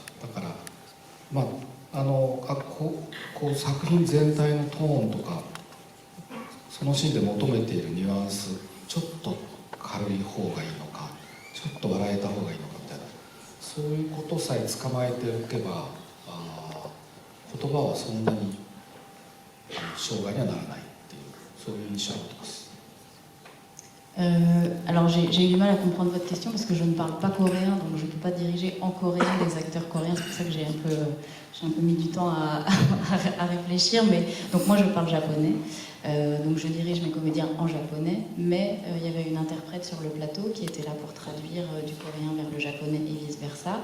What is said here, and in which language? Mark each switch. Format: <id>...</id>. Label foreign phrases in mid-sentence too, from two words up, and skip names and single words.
<ja>だから、まあ、こう作品全体のトーンとかそのシーンで求めているニュアンスちょっと軽い方がいいのかちょっと笑えた方がいいのかみたいなそういうことさえ捕まえておけば言葉はそんなに障害にはならないっていうそういう印象を持ってます。</ja> <fr>Alors j'ai eu du mal à comprendre votre question parce que je ne parle pas coréen, donc je ne peux pas diriger en coréen les acteurs coréens, c'est pour ça que j'ai un peu mis du temps à réfléchir, mais donc moi je parle japonais, donc je dirige mes comédiens en japonais, mais il y avait une interprète sur le plateau qui était là pour traduire du coréen vers le japonais et vice-versa.</fr>